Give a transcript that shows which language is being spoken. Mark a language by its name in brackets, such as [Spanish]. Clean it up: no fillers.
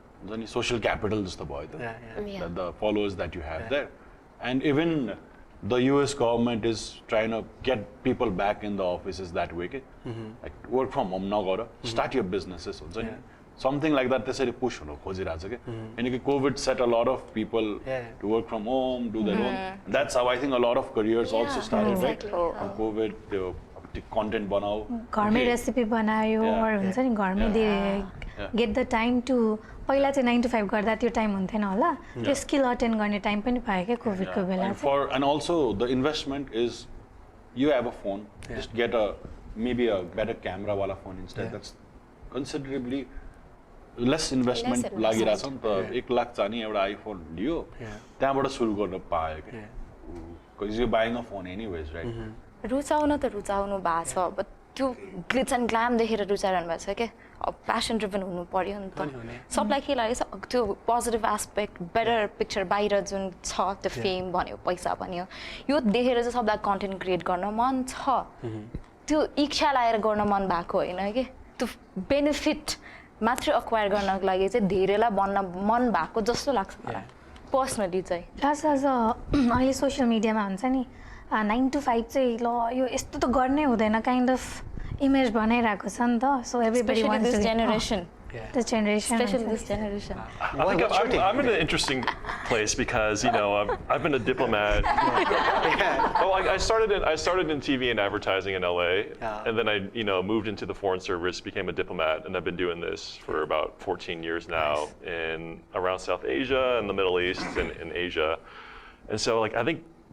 [English] Then social capital [Nepali] जस्तो भयो त. [English] The followers that you have there, and even the US government is trying to get people back in the offices that way. Like work from home नगर, start your businesses [Nepali] हुन्छ नि. [English] Something like that [Nepali] त्यसरी push हुनु खोजिरहेछ के. [English] किनकि COVID set a lot of people to work from home, do their own. That's how I think a lot of careers also started, right? From COVID, [Nepali] त्यो content बनाऊ. घरमै recipe बनायो or हुन्छ नि घरमै दे [English] get the time to [Nepali] पहिला चाहिँ 9 to 5 गर्दा त्यो टाइम हुन्थेन होला त्यो स्किल अटेन्ड गर्ने टाइम पनि पायो क्या कोभिडको बेला [English] and also the investment is you have a phone just get a maybe a better camera wala phone instead that's considerably less investment [Nepali] लागिरहेछ नि त 1 लाख चाहिने एउटा आइफोन लियो त्यहाँबाट सुरु गर्न पायो के [English] because you're buying a phone anyways right [Nepali] रुचाउन त रुचाउनु भएको छ अब त्यो [English] glitch and glam [Nepali] देखेर रुचाइरहनु भएको छ क्या अब प्यासन ड्रिभन हुनु पर्यो नि त सबलाई के लागेछ त्यो पोजिटिभ एस्पेक्ट बेटर पिक्चर बाहिर जुन छ त्यो फेम भन्यो पैसा भन्यो यो देखेर चाहिँ सबलाई कन्टेन्ट क्रिएट गर्न मन छ त्यो इच्छा लागेर गर्न मन भएको होइन कि त्यो बेनिफिट मात्रै अक्वायर गर्नको लागि चाहिँ धेरैलाई बन्न मन भएको जस्तो लाग्छ मलाई पर्सनली चाहिँ प्लस एज अहिले सोसियल मिडियामा हुन्छ नि 9 to 5 चाहिँ ल यो यस्तो त गर्नै हुँदैन [English] kind of image [Nepali] बनाइरहेको छ नि त [English] So everybody wants this generation this generation especially this generation I'm in an interesting place because I've been a diplomat. I started in TV and advertising in LA, and then I moved into the foreign service, became a diplomat, and I've been doing this for about 14 years now in around South Asia and the Middle East and in Asia. And so I think